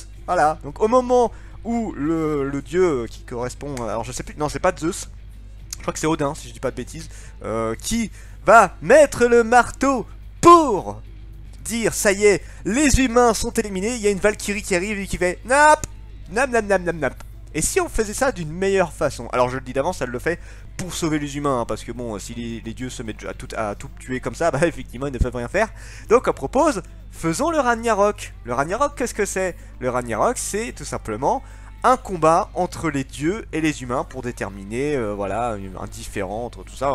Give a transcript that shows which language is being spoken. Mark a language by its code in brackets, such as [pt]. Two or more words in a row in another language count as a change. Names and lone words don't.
[fr] Voilà, donc au moment où le dieu qui correspond, alors je sais plus, non, c'est pas Zeus, je crois que c'est Odin, si je dis pas de bêtises, qui va mettre le marteau pour dire ça y est, les humains sont éliminés, il y a une Valkyrie qui arrive et qui fait nap, nam nam nam nam nam. Et si on faisait ça d'une meilleure façon? Alors je le dis d'avance, elle le fait pour sauver les humains, hein, parce que bon, si les dieux se mettent à tout tuer comme ça, bah effectivement ils ne peuvent rien faire. Donc on propose, faisons le Ragnarok. Le Ragnarok, qu'est-ce que c'est? Le Ragnarok, c'est tout simplement un combat entre les dieux et les humains pour déterminer, voilà, un différend entre tout ça.